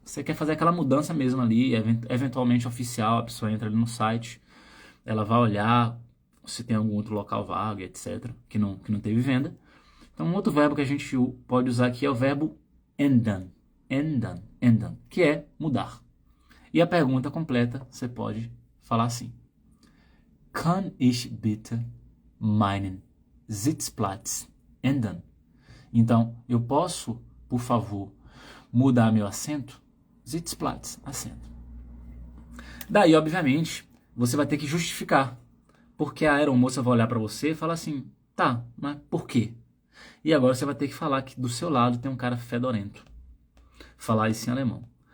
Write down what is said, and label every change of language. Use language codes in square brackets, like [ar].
[pt] Você quer fazer aquela mudança mesmo ali, eventualmente oficial, a pessoa entra ali no site, ela vai olhar se tem algum outro local vago, etc., que não teve venda. Então, um outro verbo que a gente pode usar aqui é o verbo ändern. Ändern, que é mudar. E a pergunta completa, você pode falar assim. [de] Kann ich bitte meinen Sitzplatz ändern? [pt] Então, eu posso, por favor, mudar meu assento? Sitzplatz, assento. Daí, obviamente, você vai ter que justificar. Porque a aeromoça vai olhar para você e falar assim, tá, mas por quê? E agora você vai ter que falar que do seu lado tem um cara fedorento. Falar isso em alemão.